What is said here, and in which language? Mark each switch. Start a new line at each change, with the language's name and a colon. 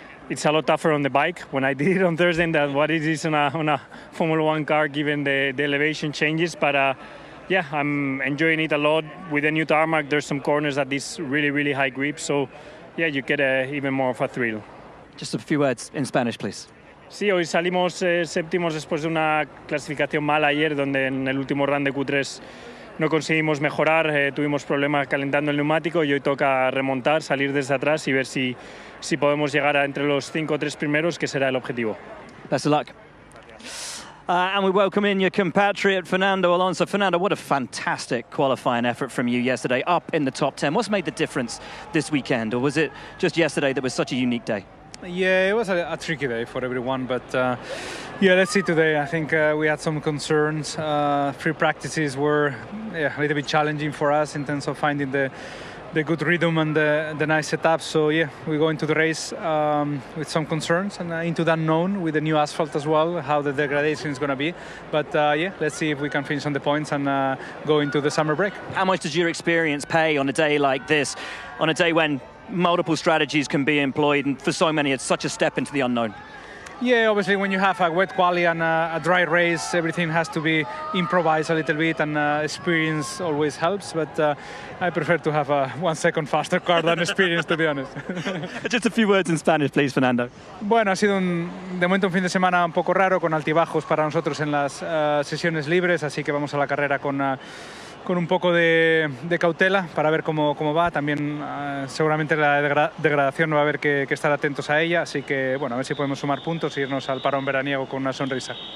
English: It's a lot tougher on the bike when I did it on Thursday than what it is on a Formula One car given the elevation changes. But yeah, I'm enjoying it a lot. With the new tarmac, there's some corners at this really, really high grip. So yeah, you get even more of a thrill. Just a few words in Spanish, please.
Spanish: Sí, hoy salimos séptimos después de una clasificación mala ayer, donde en el último run de Q3 no conseguimos mejorar, tuvimos problemas calentando el neumático y hoy toca remontar, salir desde atrás y ver si podemos llegar a entre los 5 o 3 primeros, que será el objetivo.
English: Best of luck. And we welcome in your compatriot, Fernando Alonso. Fernando, what a fantastic qualifying effort from you yesterday, up in the top 10. What's made the difference this weekend, or was it just yesterday that was such a unique day? Yeah, it was a tricky day for everyone, but yeah, let's see today. I think we had some concerns. Free practices were a little bit challenging for us in terms of finding the good rhythm and the nice setup. So yeah, we go into the race with some concerns and into the unknown with the new asphalt as well, how the degradation is going to be. But yeah, let's see if we can finish on the points and go into the summer break. How much does your experience pay on a day like this, on a day when multiple strategies can be employed, and for so many it's such a step into the unknown? Yeah, obviously when you have a wet quali and a dry race, everything has to be improvised a little bit, and experience always helps, but I prefer to have a 1 second faster car than experience, to be honest. Just a few words in Spanish, please, Fernando.
Spanish: Bueno, ha sido de momento un fin de semana un poco raro, con altibajos para nosotros en las sesiones libres, así que vamos a la carrera con un poco de cautela para ver cómo va. También seguramente la degradación va a haber que estar atentos a ella, así que bueno, a ver si podemos sumar puntos e irnos al parón veraniego con una sonrisa.